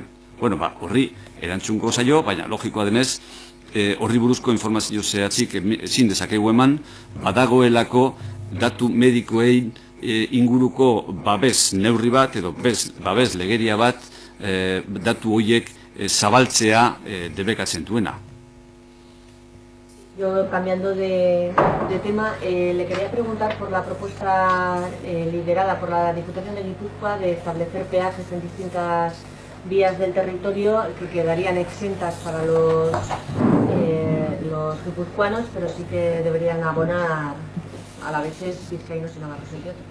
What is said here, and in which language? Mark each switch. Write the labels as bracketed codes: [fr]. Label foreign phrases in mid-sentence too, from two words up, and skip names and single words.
[eu] Horri erantzungo zaio, baina logikoa denez, horri buruzko informazio zehatzik ezin dezakegu eman, badagoelako datu medikoei inguruko babes neurri bat, edo babes legeria bat, datu horiek zabaltzea debekatzen duena. [es] Yo, cambiando de tema, le quería preguntar por la propuesta liderada por la Diputación de Guipúzcoa de establecer peajes en distintas vías del territorio que quedarían exentas para los guipuzcoanos, pero sí que deberían abonar a la vez vizcaínos y navarros, entre otros.